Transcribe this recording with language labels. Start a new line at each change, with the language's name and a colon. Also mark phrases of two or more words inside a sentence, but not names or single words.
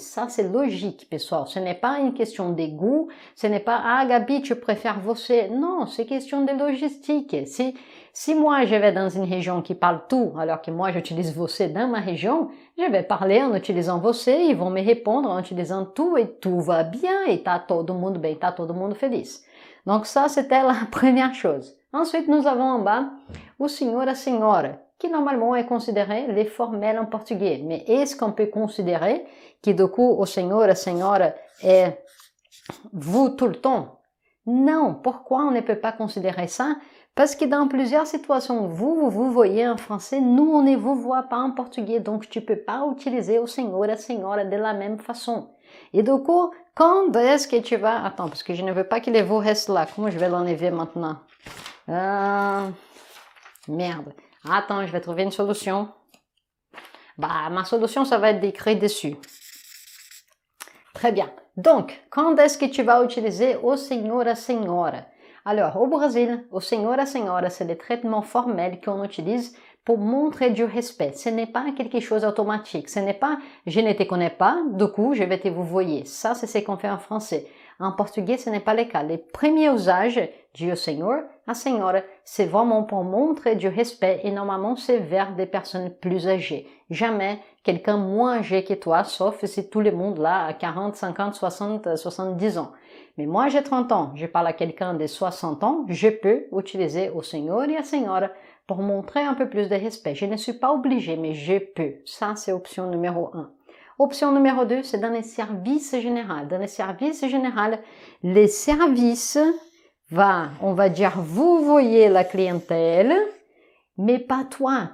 French: Ça, c'est logique, pessoal. Ce n'est pas une question de goût. Ce n'est pas, ah, Gabi, tu préfères você. Non, c'est question de logistique. Si moi, je vais dans une région qui parle tout, alors que moi, j'utilise você dans ma région, je vais parler en utilisant você, ils vont me répondre en utilisant tout et tout va bien et
Portuguese: tá todo mundo bem, tá todo mundo feliz.
French: Donc ça, c'était la première chose. Ensuite, nous avons en bas
Portuguese: o senhor, a senhora,
French: qui normalement est considéré les formels en portugais. Mais est-ce qu'on peut considérer que du coup,
Portuguese: o senhor, a senhora
French: est vous tout le temps? Non. Pourquoi on ne peut pas considérer ça? Parce que dans plusieurs situations, vous voyez en français, nous, on ne vous voit pas en portugais, donc tu peux pas utiliser
Portuguese: o senhor, a senhora
French: de la même façon. Et du coup, quand est-ce que tu vas... Attends, parce que je ne veux pas que les vous restent là. Comment je vais l'enlever maintenant? Merde. Attends, je vais trouver une solution. Bah, ma solution, ça va être d'écrire dessus. Très bien. Donc, quand est-ce que tu vas utiliser
Portuguese: o senhor, a senhora?
French: Alors, au Brésil,
Portuguese: o senhor, a senhora,
French: c'est le traitement formel qu'on utilise pour montrer du respect. Ce n'est pas quelque chose d'automatique. Ce n'est pas « je ne te connais pas, du coup, je vais te vous voyer ». Ça, c'est ce qu'on fait en français. En portugais, ce n'est pas le cas. Le premier usage du
Portuguese: senhor, a senhora,
French: c'est vraiment pour montrer du respect et normalement, c'est vers des personnes plus âgées. Jamais quelqu'un moins âgé que toi, sauf si tout le monde là a 40, 50, 60, 70 ans. Mais moi, j'ai 30 ans, je parle à quelqu'un de 60 ans, je peux utiliser
Portuguese: o senhor
French: et
Portuguese: a senhora
French: pour montrer un peu plus de respect. Je ne suis pas obligée, mais je peux. Ça, c'est option numéro 1. Option numéro 2, c'est dans les services généraux. Dans les services généraux, les services on va dire, vous voyez la clientèle, mais pas toi.